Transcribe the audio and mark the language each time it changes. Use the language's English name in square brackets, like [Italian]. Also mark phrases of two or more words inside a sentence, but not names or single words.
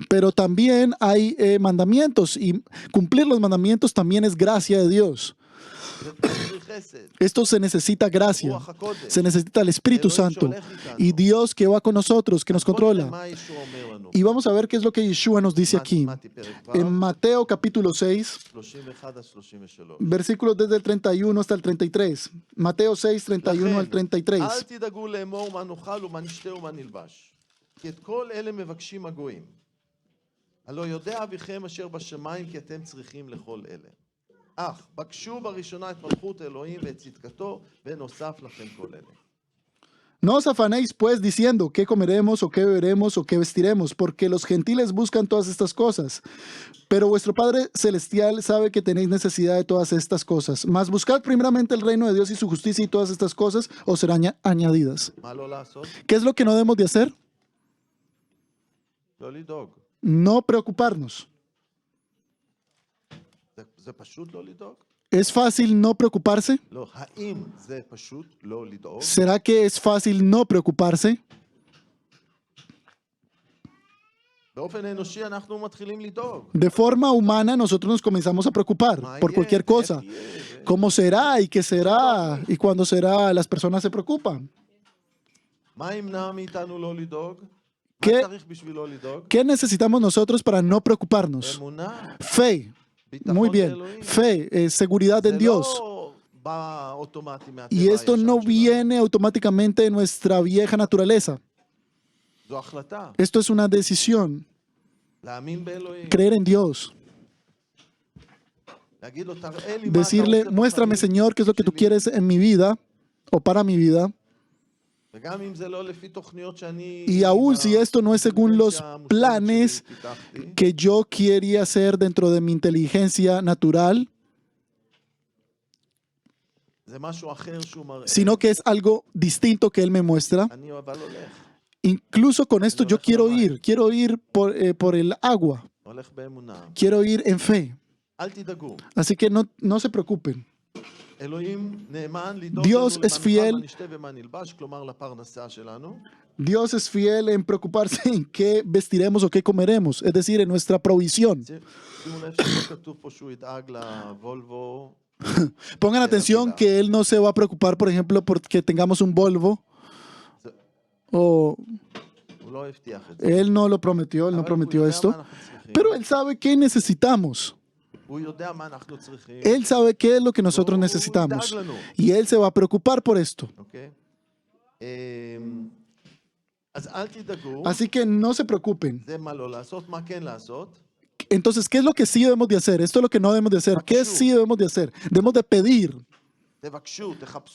[Spanish] Pero también hay mandamientos y cumplir los mandamientos también es gracia de Dios. [Hebrew] זה צריך חסד. [Spanish] Esto se necesita gracia, [Hebrew] רוח הקודש. [Spanish] se necesita el Espíritu [Hebrew] אלוהים [Spanish] Santo [Hebrew] שהולך איתנו. [Spanish] y Dios que va con nosotros, que nos [Hebrew] בוא נראה [Spanish] controla. [Hebrew] מה ישוע אומר לנו. [Spanish] Y vamos a ver qué es lo que Yeshua nos dice aquí. [Hebrew] מתי פרק [Spanish] En [Hebrew] ו', [Spanish] Mateo capítulo 6, [Hebrew] 31 עד 33. [Spanish] versículos desde el 31 hasta el 33. Mateo 6, 31 al 33. [Hebrew] אל תדאגו לאמור מה נאכל ומה נשתה ומה נלבש. כי את כל אלה מבקשים הגויים. הלא יודע אביכם אשר בשמיים כי אתם צריכים לכל אלה. אך בקשו בראשונה את מלכות אלוהים ואת צדקתו ונוסף לכם כל אלה. [Spanish] No os afanéis pues diciendo qué comeremos o qué beberemos o qué vestiremos, porque los gentiles buscan todas estas cosas. Pero vuestro Padre Celestial sabe que tenéis necesidad de todas estas cosas. Mas buscad primeramente el reino de Dios y su justicia y todas estas cosas os serán añadidas. [Hebrew] מה לא לעשות? [Spanish] ¿Qué es lo que no debemos de hacer? [Hebrew] לא לדאוג. [Spanish] No preocuparnos. [Hebrew] זה פשוט לא לדאוג? [Spanish] ¿Es fácil no preocuparse? [Hebrew] לא. האם זה פשוט לא לדאוג? [Spanish] ¿Será que es fácil no preocuparse? [Hebrew] באופן אנושי אנחנו מתחילים לדאוג. [Spanish] De forma humana nosotros nos comenzamos a preocupar [Hebrew] מה [Spanish] por [Hebrew] יהיה? [Spanish] cualquier cosa. [Hebrew] איך יהיה? [Spanish] ¿Cómo será y qué será? Y cuándo será, las personas se preocupan. [Hebrew] מה ימנע מאיתנו לא לדאוג? מה [Spanish] ¿Qué- [Hebrew] צריך בשביל לא לדאוג? [Spanish] ¿Qué necesitamos nosotros para no preocuparnos? [Hebrew] אמונה. [Spanish] Fe. [Hebrew] ביטחון [Spanish] Muy bien. [Hebrew] באלוהים. [Spanish] Fe, seguridad [Hebrew] זה [Spanish] en Dios. [Hebrew] לא בא אוטומטי מהטבע [Spanish] Y esto [Hebrew] הישן [Spanish] no [Hebrew] שלנו. [Spanish] viene automáticamente de nuestra vieja naturaleza. [Hebrew] זו החלטה. [Spanish] Esto es una decisión. [Hebrew] להאמין באלוהים. [Spanish] Creer en Dios. [Hebrew] להגיד לו, תראה לי מה אתה [Spanish] Decirle, [Hebrew] רוצה [Spanish] muéstrame, [Hebrew] בחיים [Spanish] Señor, qué es lo que tú [Hebrew] שלי." [Spanish] quieres en mi vida o para mi vida. [Hebrew] וגם אם זה לא לפי תוכניות שאני... [Spanish] Y aún si esto no es según los planes [Hebrew] פיתחתי, [Spanish] que yo quería hacer dentro de mi inteligencia natural, [Hebrew] זה משהו אחר שהוא מראה. [Spanish] sino que es algo distinto que Él me muestra. [Hebrew] אני אבל הולך. [Spanish] Incluso con esto yo quiero ir por el agua, [Hebrew] הולך באמונה. [Spanish] quiero ir en fe. [Hebrew] אל תדאגו. [Spanish] Así que no se preocupen. [Hebrew] אלוהים נאמן לדאוג [Spanish] Dios [Hebrew] לנו [Spanish] es [Hebrew] למה [Spanish] fiel. [Hebrew] נאכל, מה נשתה ומה נלבש, כלומר לפרנסה שלנו. [Spanish] Dios es fiel en preocuparse en qué vestiremos o qué comeremos, es decir, en nuestra provisión. [Hebrew] שימו לב שלא כתוב פה שהוא ידאג לוולבו. [Spanish] Pongan atención que Él no se va a preocupar, por ejemplo, porque tengamos un Volvo, o [Hebrew] הוא לא הבטיח את זה. [Spanish] Él no lo prometió, Él no [Hebrew] אבל הוא [Spanish] prometió [Hebrew] יודע [Spanish] esto, [Hebrew] מה אנחנו צריכים. [Spanish] pero Él sabe qué necesitamos. [Hebrew] הוא יודע מה אנחנו צריכים. [Spanish] Él sabe qué es lo que nosotros [Hebrew] והוא [Spanish] necesitamos [Hebrew] ידאג לנו. [Spanish] y Él se va a preocupar por esto. [Hebrew] אוקיי? אז אל תדאגו. [Spanish] Así que no se preocupen. [Hebrew] זה מה לא לעשות, מה כן לעשות. [Spanish] Entonces, ¿qué es lo que sí debemos de hacer? Esto es lo que no debemos de hacer. ¿Qué sí debemos de hacer? Debemos de pedir, [Hebrew] תבקשו, תחפשו,